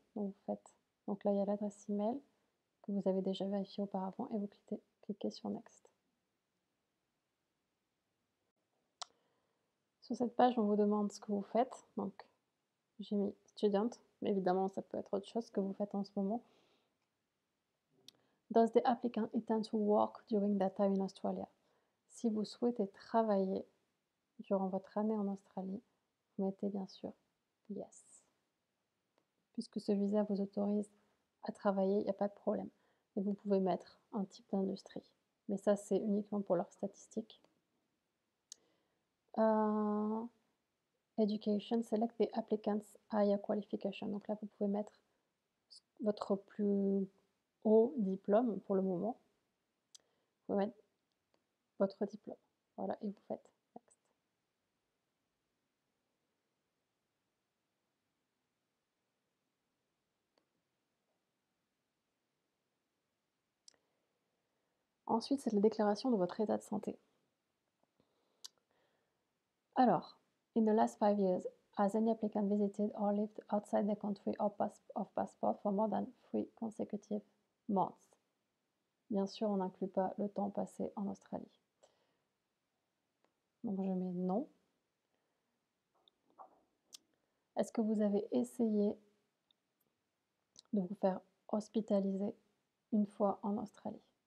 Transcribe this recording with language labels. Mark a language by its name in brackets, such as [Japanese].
[French] Donc là, il y a l'adresse email que vous avez déjà vérifié auparavant et vous cliquez sur Next. Sur cette page, on vous demande ce que vous faites. Donc, j'ai mis student, mais évidemment, ça peut être autre chose que vous faites en ce moment. [English] Does the applicant intend to work during that time in Australia? [French] Si vous souhaitez travailler durant votre année en Australie, vous mettez bien sûr yes, puisque ce visa vous autorise à travailler, il n'y a pas de problème. Et vous pouvez mettre un type d'industrie. Mais ça, c'est uniquement pour leurs statistiques. [English] Education, select the applicant's higher qualification. [French] Donc là, vous pouvez mettre votre plus haut diplôme pour le moment. Vous pouvez mettre votre diplôme. Voilà, et vous faites next. Ensuite, c'est la déclaration de votre état de santé. [English] Alors, in the last 5 years, has any applicant visited or lived outside the country of passport for more than 3 consecutive months? [French] Bien sûr, on n'inclut pas le temps passé en Australie. Donc je mets non. Est-ce que vous avez essayé de vous faire hospitaliser une fois en Australie?